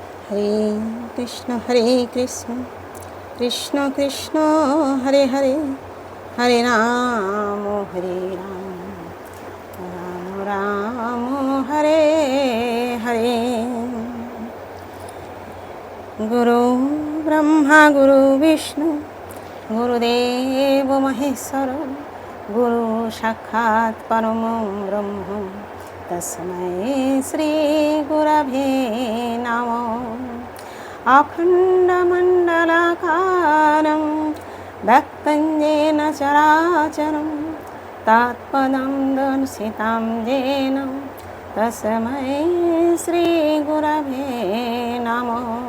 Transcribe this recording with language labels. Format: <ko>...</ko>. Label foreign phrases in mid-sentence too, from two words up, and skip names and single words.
<sa>হরে কৃষ্ণ কৃষ্ণ কৃষ্ণ হরে হরে, হরে রাম রাম রাম হরে হরে। গুরু ব্রহ্মা গুরু বিষ্ণু গুরুদেব মহেশ্বর, গুরু সাক্ষাৎ পরম ব্রহ্ম তস্मै শ্রী গুরবে নমঃ। অখণ্ডমণ্ডলাকারং ব্যক্तं येन চরাচরং তৎপদং দর্শিतं येन তস্मै শ্রী গুরবে নমঃ।</sa>